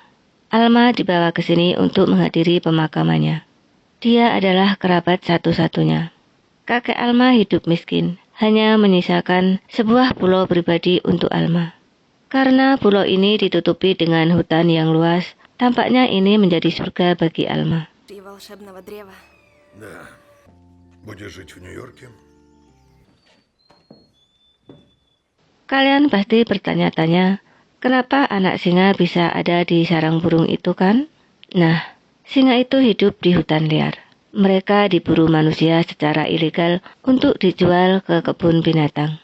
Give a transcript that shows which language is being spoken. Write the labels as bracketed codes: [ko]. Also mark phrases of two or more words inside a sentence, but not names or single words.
[id] Alma dibawa ke sini untuk menghadiri pemakamannya. Dia adalah kerabat satu-satunya. Kakek Alma hidup miskin, hanya menyisakan sebuah pulau pribadi untuk Alma. Karena pulau ini ditutupi dengan hutan yang luas, tampaknya ini menjadi surga bagi Alma. [ru] Да. Будешь жить в Нью-Йорке? [id] Kalian pasti bertanya-tanya, kenapa anak singa bisa ada di sarang burung itu kan? Nah, singa itu hidup di hutan liar. Mereka diburu manusia secara ilegal untuk dijual ke kebun binatang.